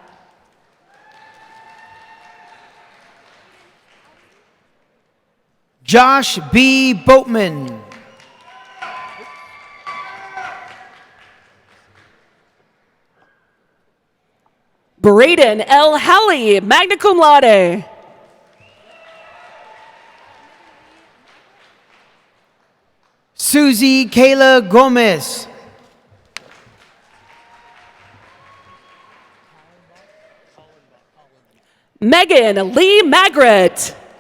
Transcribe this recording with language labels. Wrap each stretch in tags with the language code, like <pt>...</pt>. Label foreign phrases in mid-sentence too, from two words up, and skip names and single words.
<en>Josh B. Boatman. Braden L. Halley,</en> <la>magna cum laude.</la> <en>Susie Kayla Gomez. Megan Lee Magritte.</en>